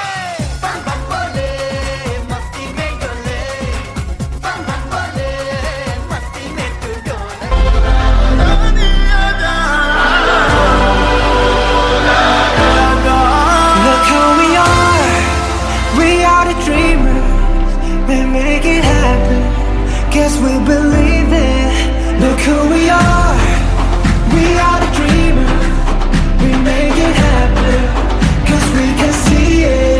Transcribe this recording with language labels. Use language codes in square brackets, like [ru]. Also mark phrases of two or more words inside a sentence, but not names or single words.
[hi] बम बम बोले, मस्ती में डोले, बम बम बोले, मस्ती में तू डोल। [en] Look who we are the dreamers, we make it happen, guess we believe it. Look who we are the dreamers, we make it happen, cause we can see it.